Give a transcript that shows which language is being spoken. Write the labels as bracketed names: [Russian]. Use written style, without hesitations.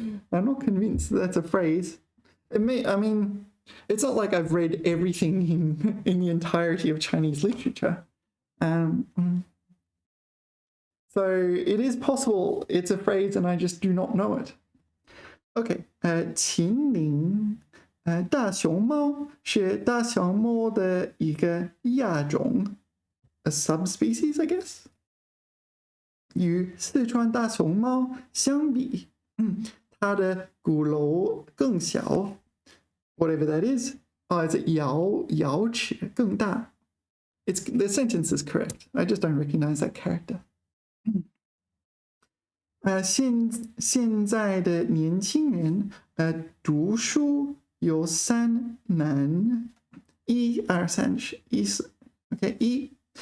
[English] I'm not convinced that's a phrase. I mean, it's not like I've read everything in the entirety of Chinese literature. So it is possible it's a phrase and I just do not know it. [Chinese] Okay, 秦岭大熊猫是大熊猫的一个亚种 [English] a subspecies, I guess. [Chinese] 与四川大熊猫相比，它的骨骼更小 ， [English] whatever that is. It's [Chinese] 牙齿更大. [English] The sentence is correct. I just don't recognize that character. [Chinese] 现在的年轻人读书有三难，一二三是意思 ，OK 一。